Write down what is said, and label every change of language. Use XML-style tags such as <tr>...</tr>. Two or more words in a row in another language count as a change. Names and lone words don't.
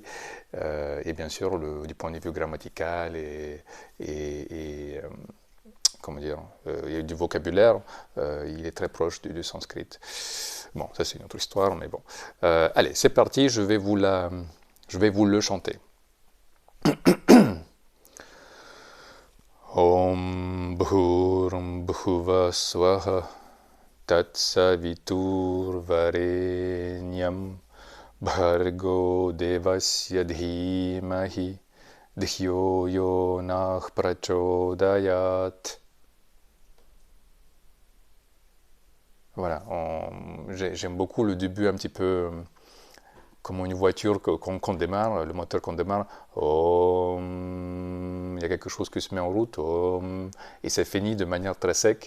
<fr>Et bien sûr, du point de vue grammatical et comment dire, et du vocabulaire, il est très proche du sanskrit. Bon, ça c'est une autre histoire, mais bon. Allez, c'est parti, je vais vous le chanter.</fr> <sa>ॐ भूर् भुवः स्वाहा तत् सवितुर् वरेण्यं भर्गो देवस्य धीमहि धियो यो नः प्रचोदयात्.</sa> <fr>Voilà, j'aime beaucoup le début un petit peu comme une voiture qu'on démarre, le moteur qu'on démarre. Il y a quelque chose qui se met en route. Et c'est fini de manière très sec.</fr>